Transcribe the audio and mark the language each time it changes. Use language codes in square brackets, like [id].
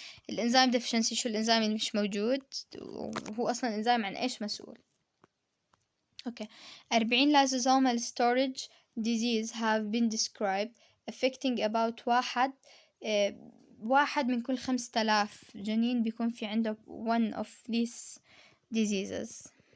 [ar] الانزيم deficiency شو الانزيم اللي مش موجود وهو اصلا انزيم عن ايش مسؤول. [en] okay 40 lysosomal storage disease have been described affecting about 1 [ar] واحد من كل 5000 جنين بيكون في عنده one of these diseases.